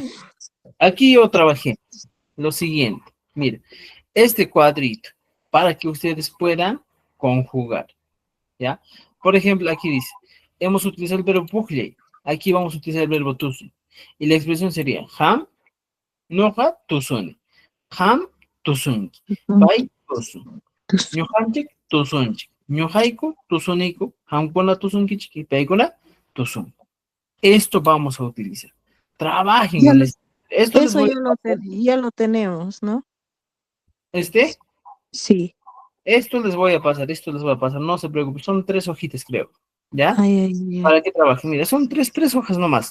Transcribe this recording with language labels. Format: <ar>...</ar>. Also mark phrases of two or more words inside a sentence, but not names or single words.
<es>Aquí yo trabajé lo siguiente, mira, este cuadrito, para que ustedes puedan conjugar, ¿ya? Por ejemplo, aquí dice, hemos utilizado el verbo puhle, aquí vamos a utilizar el verbo tusu, y la expresión sería,</es> <qu>ham, noja, tusuni, ham, tusunki, pai, tusu. Ñuqanchik tusunchik. Ñuqayku tusuniku. Qamkuna tusunkichik y paykuna tusunku.</qu> <es>Esto vamos a utilizar. Trabajen Ya en lo- esto. Esto les Eso voy ya a pasar. ya lo tenemos, ¿no? Este, Sí. esto les voy a pasar, esto les voy a pasar. No se preocupen, son 3 hojitas, creo. ¿Ya? Ay. Para que trabajen. Mira, son tres hojas nomás.</es>